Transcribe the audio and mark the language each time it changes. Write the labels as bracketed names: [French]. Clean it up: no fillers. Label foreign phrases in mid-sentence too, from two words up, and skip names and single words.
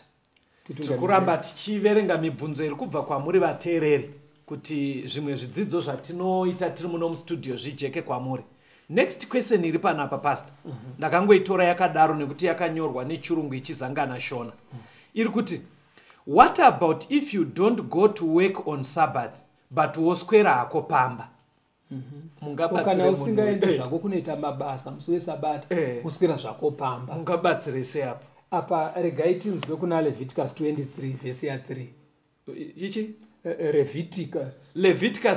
[Shona] tikuramba tichiverenga mibvunzo iri kubva kwamuri vateereri kuti zvimwe zvidzidzo zvatinoita tiri muno mustudio zvijeke kwamuri. [English] Next question [Shona] iri panapa pastor ndakangoitora yakadaro nekuti yakanyorwa nechirungu ichizangana shona iri kuti [English] what about if you don't go to work on Sabbath [Shona] but woswera hako pamba kana usingaende zvako kunoita mabasa musi wesabata uswera zvako pamba mungabatsire sei apo? Apa regai tinzwe kuna Leviticus 23 vhesi ya 3 ichi Leviticus